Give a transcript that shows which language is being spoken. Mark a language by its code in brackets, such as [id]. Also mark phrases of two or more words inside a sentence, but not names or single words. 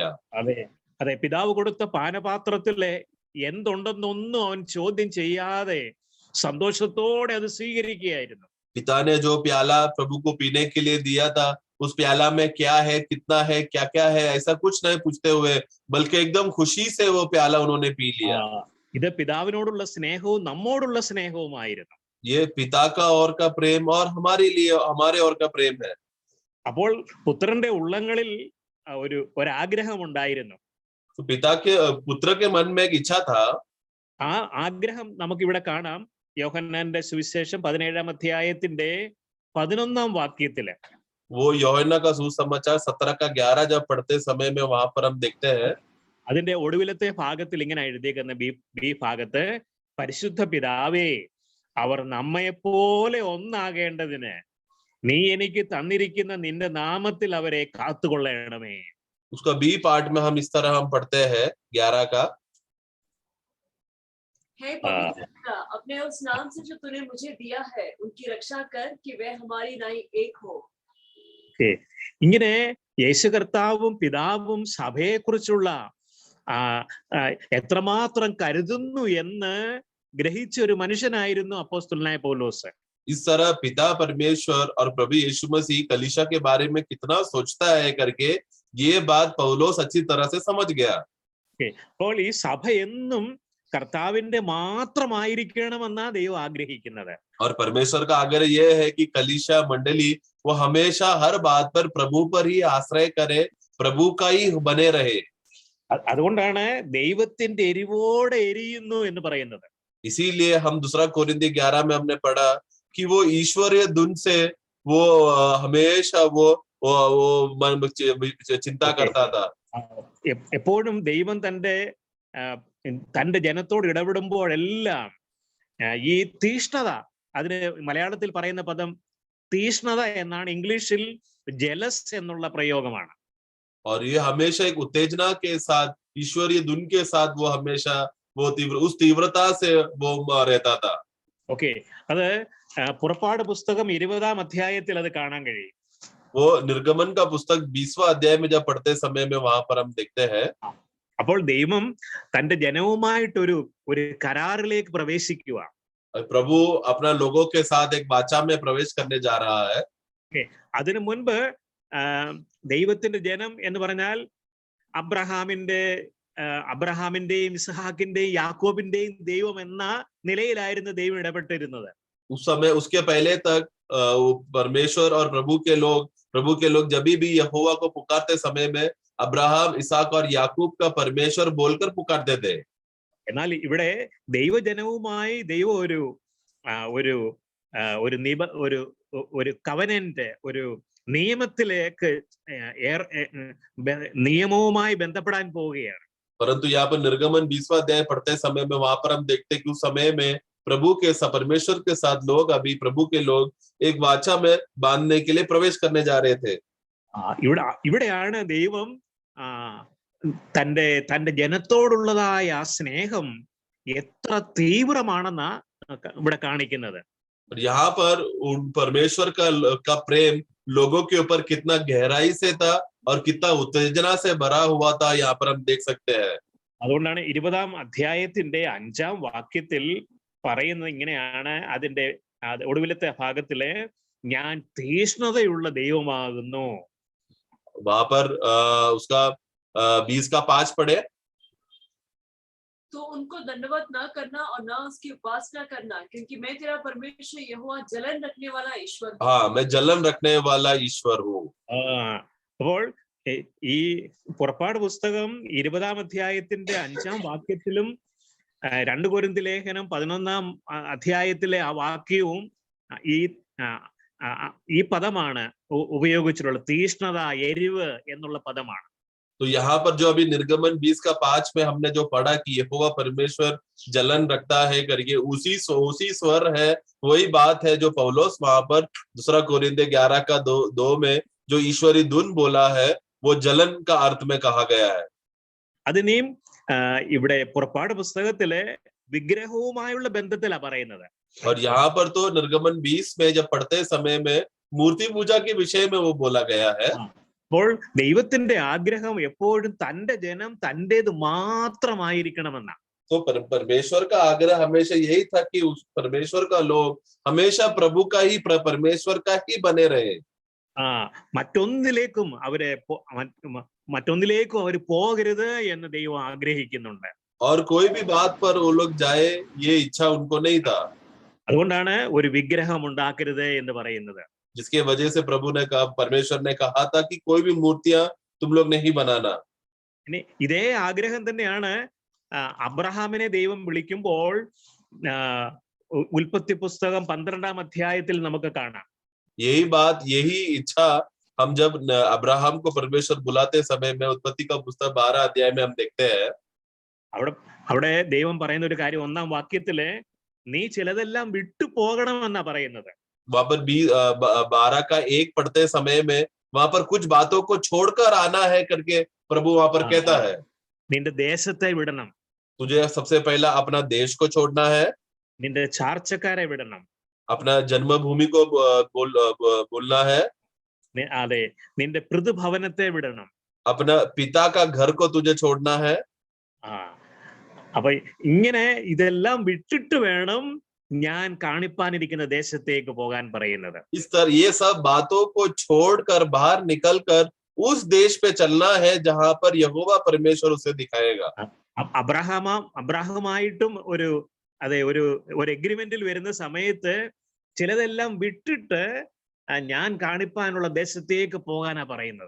[ml] അതെ, പിതാവ് കൊടുത്ത പാനപാത്രത്തിലെ എന്തുണ്ടെന്നൊന്നും അവൻ ചോദ്യം ചെയ്യാതെ സന്തോഷത്തോടെ അത് സ്വീകരിക്കുകയായിരുന്നു. [hi] पिता ने जो प्याला प्रभु को पीने के लिए दिया था, उस प्याला में क्या है, कितना है, क्या क्या है, ऐसा कुछ नहीं पूछते हुए, बल्कि एकदम खुशी से वो प्याला उन्होंने पी लिया. [ml] ഇത് പിതാവിനോടുള്ള സ്നേഹവും നമ്മോടുള്ള സ്നേഹവുമായിരുന്നു. [hi] ये पिता का और का प्रेम और हमारे लिए, हमारे और का प्रेम है. [ml] അപ്പോൾ പുത്രന്റെ ഉള്ളങ്ങളിൽ ഒരാഗ്രഹം ഉണ്ടായിരുന്നു. [hi] तो पुत्र के मन में एक इच्छा था. [ml] ആ ആഗ്രഹം നമുക്കിവിടെ കാണാം. യോഹന്നാന്റെ സുവിശേഷം 17-ാം അധ്യായത്തിന്റെ 11-ാം വാക്യത്തില്. [hi] वो യോഹന്നാ का सुसमाचार 17 का 11 जब पढ़ते समय में वहां पर हम देखते हैं. [ml] അതിന്റെ ഒടുവിലത്തെ ഭാഗത്തിൽ ഇങ്ങനെ എഴുതിയിരിക്കുന്ന ബി ഭാഗത്ത്, പരിശുദ്ധ പിതാവേ, അവർ നമ്മെപ്പോലെ ഒന്നാകേണ്ടതിന് നീ എനിക്ക് തന്നിരിക്കുന്ന നിന്റെ നാമത്തിൽ അവരെ കാത്തുകൊള്ളണമേ. [hi] उसका बी पार्ट में हम इस तरह हम पढ़ते हैं 11 का, हे पवित्र पिता, अपने उस नाम से जो तूने मुझे दिया है उनकी रक्षा कर, कि वे हमारी नाई एक हो. [ml] ഇങ്ങനെ യേശു കർത്താവും പിതാവും സഭയെ കുറിച്ചുള്ള എത്രമാത്രം കരുതുന്നു എന്ന് ഗ്രഹിച്ച ഒരു മനുഷ്യനായിരുന്നു അപ്പോസ്തലനായ പൗലോസ്. [hi] इस तरह पिता परमेश्वर और प्रभु यीशु मसीह कलीसिया के बारे में कितना सोचता है करके ये बात पौलोस अच्छी तरह से समझ गया. [ml] അപ്പോൾ ഈ സഭ എന്നും കർത്താവിന്റെ മാത്രമായിരിക്കണമെന്നാ ദൈവം ആഗ്രഹിക്കുന്നത്. [hi] और परमेश्वर का आग्रह यह है कि कलीसिया मंडली वो वो हमेशा हर बात पर प्रभु पर ही आश्रय करे, प्रभु का ही बने रहे। [ml] അതുകൊണ്ടാണ് ദൈവത്തിന്റെ എരിവോടെ എരിയുന്നു എന്ന് പറയുന്നത്. [hi] इसीलिए हम दूसरा कोरिन्थी 11 में हमने पढ़ा कि वो ईश्वरीय धुन से वो हमेशा वो चिंता करता था। [ml] എപ്പോഴും ദൈവം തന്റെ ജനത്തോട് ഇടപെടുമ്പോഴെല്ലാം ഈ തീഷ്ണത, അതിന് മലയാളത്തിൽ പറയുന്ന പദം തീഷ്ണത എന്നാണ്, ഇംഗ്ലീഷിൽ ജലസ് എന്നുള്ള പ്രയോഗമാണ്. [hi] और ये हमेशा एक उत्तेजना के साथ, ईश्वरीय धुन के साथ वो हमेशा उस तीव्रता से वो रहता था। [ml] ഓക്കെ, അത് പുറപ്പാട് പുസ്തകം 20-ാം അധ്യായത്തിൽ അത് കാണാൻ കഴിയും. [hi] वो निर्गमन का पुस्तक 20वां अध्याय में जब पढ़ते समय में वहां पर हम देखते हैं, [ml] അപ്പോൾ ദൈവം തന്റെ ജനവുമായിട്ടൊരു കരാറിലേക്ക് പ്രവേശിക്കുക. [hi] प्रभु अपना लोगों के साथ एक वाचा में प्रवेश करने जा रहा है। [ml] അതിനു മുൻപ് ദൈവത്തിന്റെ ജനം എന്ന് പറഞ്ഞാൽ അബ്രഹാമിന്റെയും ഇസ്ഹാക്കിന്റെയും യാക്കോബിന്റെയും ദൈവം എന്ന നിലയിലായിരുന്നു ദൈവം ഇടപെട്ടിരുന്നത്. [hi] उस समय, उसके पहले तक परमेश्वर और प्रभु के लोग जब भी यहोवा को पुकारते समय में अब्राहम, इसहाक और याकूब का परमेश्वर बोलकर पुकारते थे। [ml] എന്നാൽ ഇവിടെ ദൈവജനവുമായി ദൈവം ഒരു കവനന്റ്, ഒരു നിയമത്തിലേക്ക് നിയമവുമായി ബന്ധപ്പെടാൻ പോവുകയാണ്. [hi] परंतु यहाँ पर निर्गमन 20वां अध्याय पढ़ते समय में वहां पर हम देखते कि उस समय में परमेश्वर के साथ प्रभु के लोग एक वाचा में बांधने के लिए प्रवेश करने जा रहे थे। [ml] ഇവിടെയാണ് ദൈവം തന്റെ ജനത്തോടുള്ളതായ ആ സ്നേഹം എത്ര തീവ്രമാണെന്ന് ഇവിടെ കാണിക്കുന്നത്. [hi] यहाँ पर परमेश्वर का प्रेम लोगों के ऊपर कितना गहराई से था और कितना उत्तेजना से भरा हुआ था, यहाँ पर हम देख सकते हैं। [ml] അതുകൊണ്ടാണ് 20-ാം അധ്യായത്തിന്റെ 5-ാം വാക്യത്തിൽ പറയുന്നത് ഇങ്ങനെയാണ്, അതിന്റെ ഒടുവിലത്തെ ഭാഗത്തില്, ഞാൻ തീഷ്ണതയുള്ള ദൈവമാകുന്നു. [hi] वहां पर उसका 20 का 5 पढ़े, तो उनको दंडवत न करना और न उसकी उपासना करना, क्योंकि मैं तेरा परमेश्वर यहोवा जलन रखने वाला ईश्वर हूं। हाँ, मैं जलन रखने वाला ईश्वर हूँ। [ml] അപ്പോൾ ഈ പുറപ്പാട് പുസ്തകം 20-ാം അധ്യായത്തിന്റെ 5-ാം വാക്യത്തിലും 2 കൊരിന്ത്യർ ലേഖനം 11-ാം അധ്യായത്തിലെ ആ വാക്യവും ഈ പദമാണ് ഉപയോഗിച്ചിട്ടുള്ളത്. തീഷ്ണത, എരിവ് എന്നുള്ള പദമാണ്. [hi] तो यहाँ पर जो अभी निर्गमन 20 का 5 में हमने जो पढ़ा कि यहोवा परमेश्वर जलन रखता है करके, उसी स्वर है, वही बात है जो पौलुस वहां पर दूसरा कोरिन्थियर 11 का 2 में जो ईश्वरी धुन बोला है, वो जलन का अर्थ में कहा गया है। [ml] അതിനെയും ഇവിടെ പുറപ്പാട് പുസ്തകത്തിലെ വിഗ്രഹവുമായുള്ള ബന്ധത്തിലാണ് പറയുന്നത്. [hi] और यहाँ पर तो निर्गमन 20 में जब पढ़ते समय में मूर्ति पूजा के विषय में वो बोला गया है। [ml] അപ്പോൾ ദൈവത്തിന്റെ ആഗ്രഹം എപ്പോഴും തന്റെ ജനം തന്റേത് മാത്രമായിരിക്കണമെന്നാണ്. [hi] तो परमेश्वर का आग्रह हमेशा यही था कि उस परमेश्वर का लोग हमेशा प्रभु का ही, परमेश्वर का ही बने रहे। [ml] മറ്റൊന്നിലേക്കും അവർ പോകരുത് എന്ന് ദൈവം ആഗ്രഹിക്കുന്നുണ്ട്. [hi] और कोई भी बात पर वो लोग जाए, ये इच्छा उनको नहीं था। [ml] അതുകൊണ്ടാണ് ഒരു വിഗ്രഹം ഉണ്ടാക്കരുത് എന്ന് പറയുന്നത്. [hi] जिसके वजह से प्रभु ने कहा, परमेश्वर ने कहा था कि कोई भी मूर्तियां तुम लोग नहीं बनाना। [ml] ഇതേ ആഗ്രഹം തന്നെയാണ് അബ്രഹാമിനെ ദൈവം വിളിക്കുമ്പോൾ ഉൽപ്പത്തി പുസ്തകം 12-ാം അധ്യായത്തിൽ നമുക്ക് കാണാം. [hi] यही बात, यही इच्छा हम जब अब्राहम को परमेश्वर बुलाते समय में उत्पत्ति का पुस्तक 12 अध्याय में हम देखते हैं। [ml] അവിടെ ദൈവം പറയുന്ന ഒരു കാര്യം 1-ാം വാക്യത്തില്, നീ ചിലതെല്ലാം വിട്ടു പോകണമെന്നാ പറയുന്നത്. [hi] वहां पर 12 का 1 पढ़ते समय में वहां पर कुछ बातों को छोड़कर आना है करके प्रभु वहां पर कहता है। [ml] നിന്റെ ദേശത്തെ വിടണം, [hi] तुझे सबसे पहला अपना देश को छोड़ना है, [ml] നിന്റെ ചാർച്ചക്കാരെ വിടണം, [hi] अपना जन्मभूमि को बोलना है, [ml] അതെ, നിന്റെ പിതൃഭവനത്തെ വിടണം, [hi] अपना पिता का घर को तुझे छोड़ना है। [ml] അപ്പൊ ഇങ്ങനെ ഇതെല്ലാം വിട്ടിട്ട് വേണം ഞാൻ കാണിപ്പാനിരിക്കുന്ന ദേശത്തേക്ക് പോകാൻ പറയുന്നത്. [hi] इस तरह ये सब बातों को छोड़कर बाहर निकलकर उस देश पे चलना है जहां पर यहोवा परमेश्वर उसे दिखाएगा। [ml] അബ്രഹാമായിട്ടും ഒരു എഗ്രിമെന്റിൽ വരുന്ന സമയത്ത് ചിലതെല്ലാം വിട്ടിട്ട് ഞാൻ കാണിപ്പാനുള്ള ദേശത്തേക്ക് പോകാനാ പറയുന്നത്.